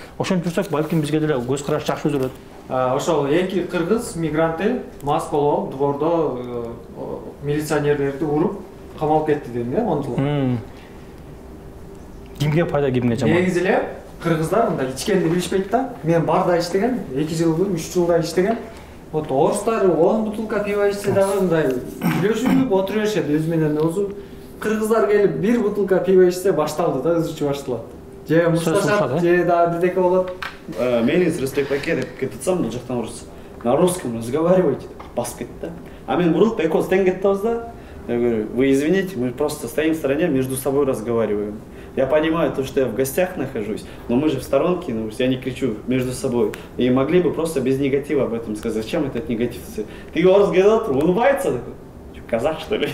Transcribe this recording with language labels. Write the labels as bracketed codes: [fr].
[ky] Ошентип жүрсөк, балким бизге деле көз караш жакшы өзгөрөт. Ошол 2 кыргыз мигранты мас болуп алып двордо милиционерлерди уруп камалып кетти дедим да, 10 жыл. Кимге пайда, кимге жаман? Негизи эле кыргыздар мындай ичкенди билишпейт да. Мен барда иштеген, 2 жылбы, 3 жылда иштеген. Вот орустар 10 бутылка пиво ичсе дагы мындай күлөшүп отура беришет өз менен өзү. Кыргыздар келип 1 бутылка пиво ичсе башталды да, өзүчө башталат. Же мушташат, же дагы бирдеке болот. Мелис респектаке деп кетсем, бул жактан орус. [ru] На русском разговаривайте, [ky] басып кетти да. А мен бурулуп экөөбүз тең кетебиз да. [ru] Я говорю, вы извините, мы просто стоим в стороне, между собой разговариваем. Я понимаю то, что я в гостях нахожусь, но мы же в сторонке, ну, я не кричу между собой. И могли бы просто без негатива об этом сказать. Зачем этот негатив? Ты его разглядел, улыбается такой. Казах, что ли?